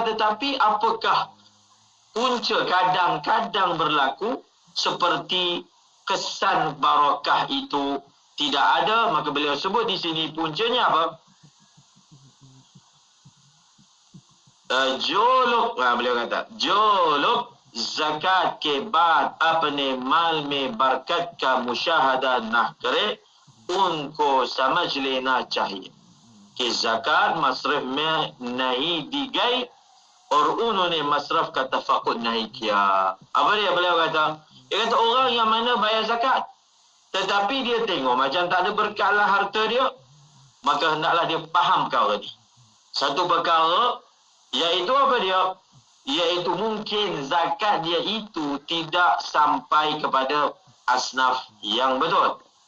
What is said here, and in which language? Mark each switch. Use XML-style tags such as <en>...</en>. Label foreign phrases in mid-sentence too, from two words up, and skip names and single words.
<ms>Tetapi apakah punca kadang-kadang berlaku seperti kesan barakah itu tidak ada? Maka beliau sebut di sini puncanya apa? beliau kata,</ms> <ur>جو لوگ زکات کے بعد اپنے مال میں برکت کا مشاہدہ نہ کرے، ان کو سمجھ لینا چاہیے کہ زکات مصرف میں نہیں دی گئی اور انہوں نے مصرف کا تفقد نہیں کیا.</ur> <ms>Apa dia beliau kata? Dia kata orang yang mana bayar zakat tetapi dia tengok macam tak ada berkat lah harta dia, maka hendaklah dia faham perkara ni. Satu perkara, iaitu apa dia? Iaitu mungkin zakat dia itu tidak sampai kepada asnaf yang betul.</ms>